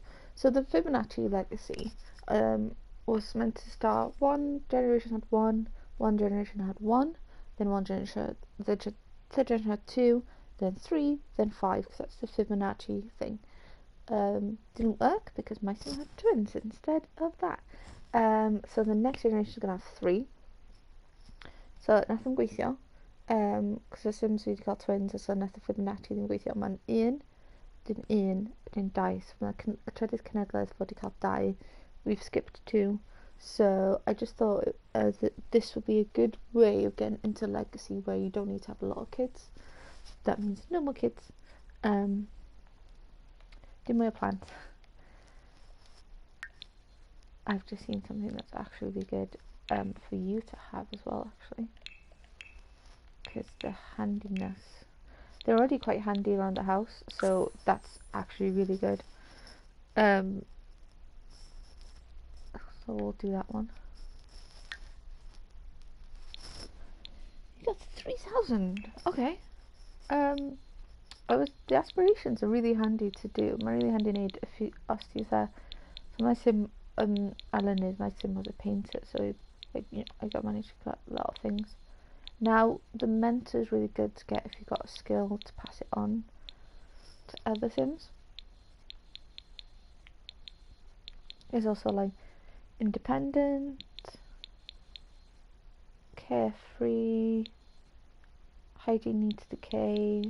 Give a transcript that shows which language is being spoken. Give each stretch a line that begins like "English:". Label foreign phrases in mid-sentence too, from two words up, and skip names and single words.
English: So the Fibonacci legacy was meant to start one generation had one generation had one, then one generation the third generation had two, then three, then five, because that's the Fibonacci thing. Didn't work because my son had twins instead of that. So the next generation is gonna have three. So nothing gweithio. Because the Sims
Welsh: wedi cael
English: twins, so
Welsh: nath y Fibonacci ddim gweithio. Mae'n un, dim dau. So mae y trydydd cenedlaeth fod wedi cael dau.
English: We've skipped two. So I just thought that this would be a good way of getting into legacy where you don't need to have a lot of kids. That means no more kids.
Welsh: Dim mwy o plant.
English: I've just seen something that's actually really good for you to have as well, actually. Because the handiness. They're already quite handy around the house, so that's actually really good. So we'll do that one. You got 3,000. Okay. The aspirations are really handy to do.
Welsh: Mae'n
English: really handy
Welsh: wneud
English: if you
Welsh: os ti fatha.
English: So my sim Alan is my sim was a painter, so I got managed to get a lot of things. Now the mentor is really good to get if you've got a skill to pass it on to other sims. There's also like independent, carefree, hygiene needs decay.